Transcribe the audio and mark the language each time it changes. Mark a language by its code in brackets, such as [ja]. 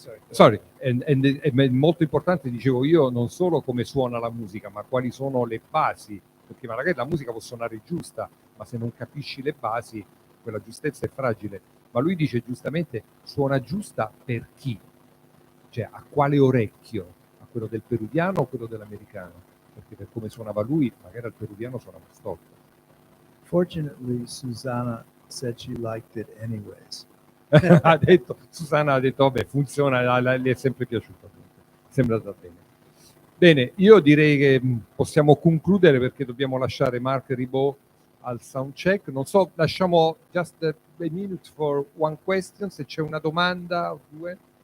[it] Sorry, è molto importante, dicevo io, non solo come suona la musica, ma quali sono le basi, perché magari la musica può suonare giusta, ma se non capisci le basi, quella giustezza è fragile. Ma lui dice giustamente, suona giusta per chi? Cioè, a quale orecchio? A quello del peruviano o quello dell'americano? Perché per come suonava lui, magari al peruviano suonava storto. [en] Fortunately, Susanna said she liked it anyways. [it] Susanna ha detto, vabbè, funziona, le è sempre piaciuto. Sembra andare bene. Bene, io direi che possiamo concludere perché dobbiamo lasciare Marc Ribot al soundcheck. Non so, lasciamo [en] just a minute for one question, [it] se c'è una domanda o due.